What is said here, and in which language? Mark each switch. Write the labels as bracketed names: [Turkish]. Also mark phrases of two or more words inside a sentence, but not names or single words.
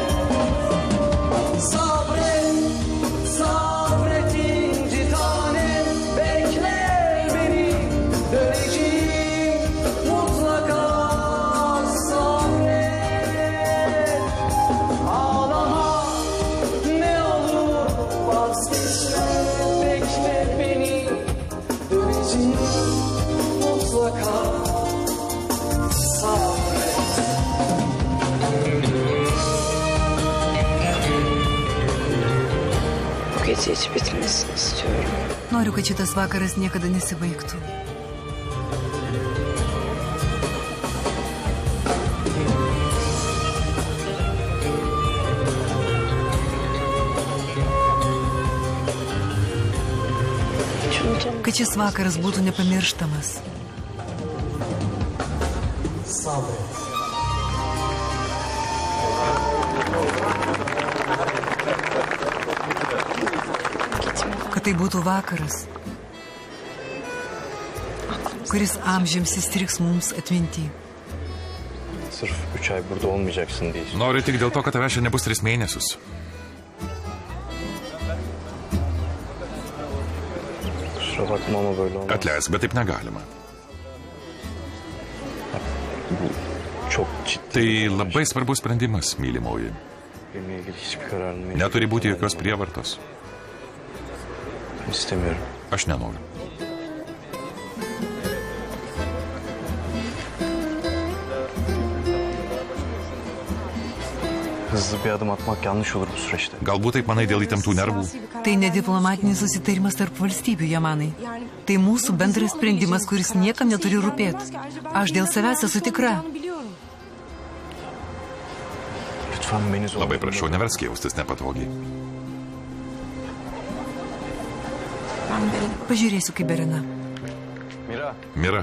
[Turkish] Sabret inci tanem bekle beni döneceğim mutlaka sabret Ağlama ne olur vazgeçme bekle beni döneceğim mutlaka sabret Bu gece hiç bitmesini istiyorum. [Lithuanian] Noriu, kad šitas vakaras niekada nesibaigtų. Kad šis vakaras būtų nepamirštamas. [Turkish] sabret [Lithuanian] Kad tai būtų vakaras, kuris amžiams įstriks mums atminti. [Turkish] Sırf 3 ay burada olmayacaksın diye. [Lithuanian] Noriu tik dėl to, kad tavęs čia nebus 3 mėnesius. [Turkish] Kusura bakma ama böyle olmaz. [Lithuanian] Atleisk, bet taip negalima. [Turkish] Çok ciddi. [Lithuanian] Tai labai svarbus sprendimas, mylimoji. [Turkish] Benimle ilgili hiçbir kararın [Lithuanian] Neturi būti jokios prievartos. [Turkish] istemiyorum. [Lithuanian] Aš nenoriu. [Turkish] Hızlı bir adım atmak yanlış olur bu süreçte. [Lithuanian] Galbūt taip manai dėl įtemptų nervų. Tai ne diplomatinis susitarimas tarp valstybių, Jamanai. Tai mūsų bendras sprendimas, kuris niekam neturi rūpėti. Aš dėl savęs esu tikra. [Turkish] Lütfen beni zorla. [Lithuanian] Labai prašau, neversk jaustis nepatogiai. Pažiūrėsiu, kaip Berena. Mira,